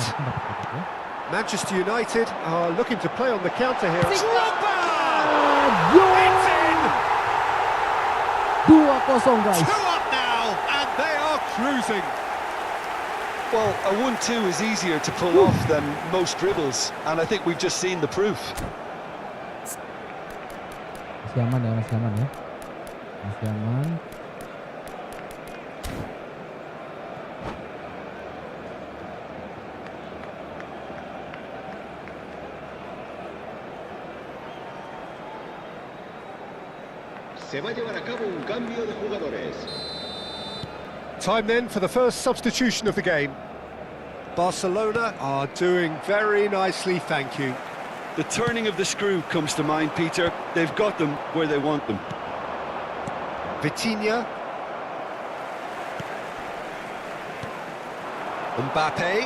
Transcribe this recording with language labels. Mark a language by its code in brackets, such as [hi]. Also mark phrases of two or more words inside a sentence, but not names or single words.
[en] Manchester United are looking to play on the counter here. Drogba! It's in! 2-0 guys. 2 up now, and they are cruising. Well, a 1-2 is easier to pull off than most dribbles, and I think we've just seen the proof. [id] Masih aman ya, masih aman ya. Masih aman. [es] Se va a llevar a cabo un cambio de jugadores. [en] Time then for the first substitution of the game. Barcelona are doing very nicely, thank you. The turning of the screw comes to mind, Peter. They've got them where they want them. Vitinha. Mbappe.